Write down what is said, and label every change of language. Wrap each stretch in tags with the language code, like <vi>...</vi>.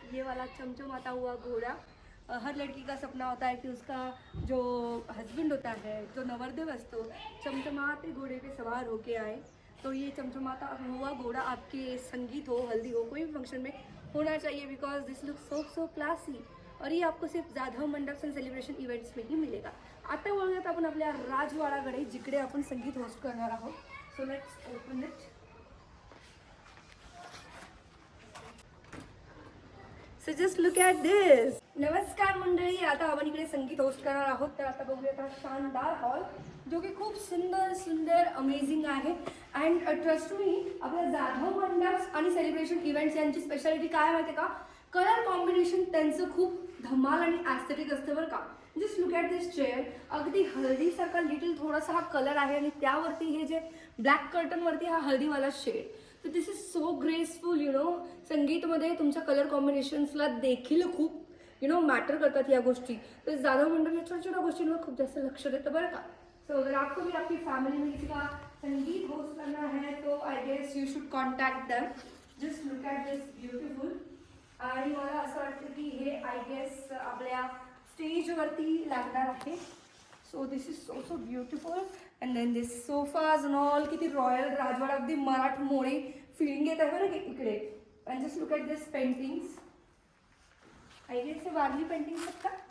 <hi>ये वाला चमचमाता हुआ घोड़ा. हर लड़की का सपना होता है कि उसका जो हस्बैंड होता है,</hi> <mr>जो नवरदेव असतो,</mr> <hi>चमचमाते घोड़े पे सवार होके आए. तो ये चमचमाता हुआ घोड़ा आपके संगीत हो, हल्दी हो, कोई भी फंक्शन में होना चाहिए,</hi> <en>Because this look so classy.</en> <hi>और ये आपको सिर्फ जाधव मंडप एंड सेलिब्रेशन इव्हेंट्स में ही मिलेगा.</hi> <mr>आता वळूयात आपण आपल्या राजवाडाकडे, जिकडे आपण संगीत होस्ट करणार आहोत.</mr> <en>So let's open it. So just look at this.</en> <mr>नमस्कार मंडळी, आता आपण इकडे संगीत होस्ट करणार आहोत. तर आता बघूयात हा शानदार हॉल जो की खूप सुंदर अमेझिंग आहे.</mr> <en>and trust me,</en> <mr>आपल्या जाधव मंडप आणि सेलिब्रेशन इव्हेंट्स यांची स्पेशालिटी काय माहिती का, कलर कॉम्बिनेशन त्यांचं खूप धमाल आणि ॲस्थेटिक असतं बरं का.</mr> <en>Just look at this chair.</en> <mr>अगदी हळदीसारखा लिटिल थोडासा हा कलर आहे आणि त्यावरती हे जे ब्लॅक कर्टनवरती हा हळदीवाला शेड. तर</mr> <en>this is so graceful</en> <mr>संगीतमध्ये तुमच्या कलर कॉम्बिनेशन्सला देखील खूप मॅटर करतात या गोष्टी. तर जाधव मंडळ या छोट्या छोट्या गोष्टींवर खूप जास्त लक्ष देतं बरं का.</mr> <hi>सो अगर आपको भी आपकी फैमिली में किसी का संगीत होस्ट करना है तो</hi> <en>I guess you should contact them. Just look at this beautiful.</en> <mr>आणि मला असं वाटतं की हे आय गेस आपल्या स्टेजवरती लागणार आहे.</mr> <en>So this is so beautiful. And then this sofas and all.</en> <mr>किती रॉयल राजवाडा अगदी मराठमोळी फिलिंग येत आहे बरं इकडे.</mr> <en>And just look at this paintings.</en> <mr>I guess हे वारली पेंटिंग्स आहेत का?</mr>